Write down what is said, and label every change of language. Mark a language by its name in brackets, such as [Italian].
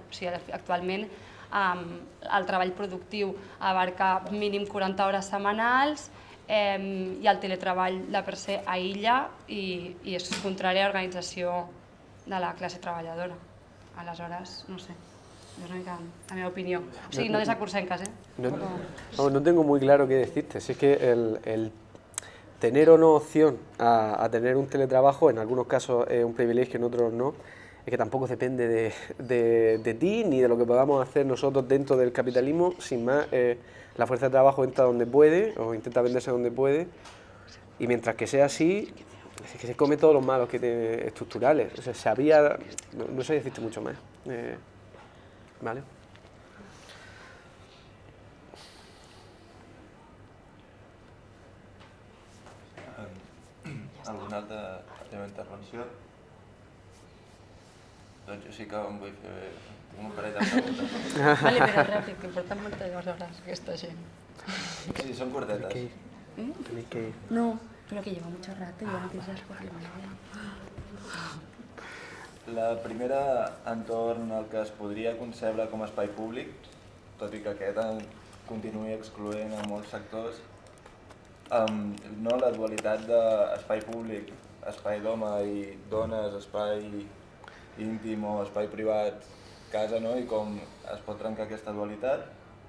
[Catalan] O sigui, actualment el treball productiu abarca mínim 40 hores setmanals i el teletreball de per se aïlla i és contrari a l'organització de la classe treballadora. Aleshores, no sé, és una mica la meva opinió. O sigui, no des de Cursenques, [Spanish] No tengo muy claro qué decirte. Si es que el tener o no opción a tener un teletrabajo, en algunos casos es un privilegio, en otros no, es que tampoco depende de ti ni de lo que podamos hacer nosotros dentro del capitalismo. Sin más, la fuerza de trabajo entra donde puede o intenta venderse donde puede, y mientras que sea así, es que se come todos los malos que estructurales. O sea, no sé decirte mucho más. ¿Vale? [Catalan] Alguna altra intervenció? Doncs jo sí que em vull fer un parell de preguntes. Vale, però ràpid, que porten moltes hores aquesta gent. Sí, són cortetes. [Spanish] Tenéis que ir. No, pero que lleva mucho rato y ya no tienes respuesta. [Catalan] La primera, entorn al que es podria concebre com a espai públic, tot i que aquest continuï excloent a molts sectors, no la dualitat d'espai públic, espai d'home i dones, espai íntim o espai privat, casa, no? I com es pot trencar aquesta dualitat.